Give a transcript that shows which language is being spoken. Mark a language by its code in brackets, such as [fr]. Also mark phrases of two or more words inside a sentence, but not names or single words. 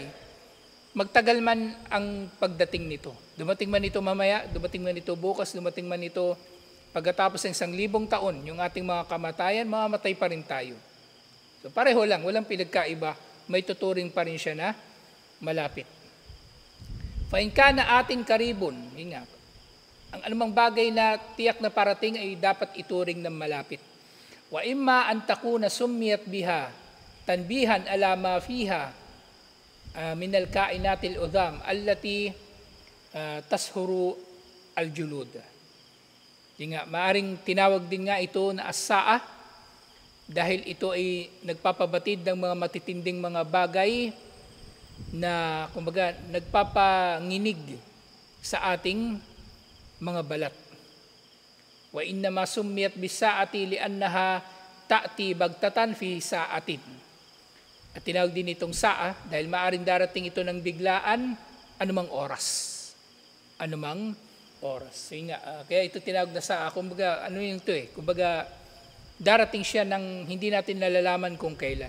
[tl] Magtagal man ang pagdating nito. Dumating man ito mamaya, dumating man ito bukas, dumating man ito pagkatapos ng 1,000 taon, yung ating mga kamatayan, mamamatay pa rin tayo. So pareho lang, walang pinagkaiba, may tuturing pa rin siya na malapit. [ar] فإن كان آت قريب, [tl] yun nga, ang anumang bagay na tiyak na parating ay dapat ituring ng malapit. [ar] وإما أن تكون سميت بها تنبيها على ما فيها من الكائنات العظام التي تقشعر الجلود. [tl] Yung nga, maaring tinawag din nga ito na as-saa dahil ito ay nagpapabatid ng mga matitinding mga bagay na kumbaga nagpapanginig sa ating mga balat. [ar] وإنما سميت بالساعة لأنها تأتي بغتة في ساعة. [tl] At tinawag din itong saa dahil maaring darating ito ng biglaan anumang oras. Anumang oras. So, kaya ito tinawag na saa. Kumbaga, ano yung ito eh? Kumbaga, darating siya ng hindi natin nalalaman kung kailan.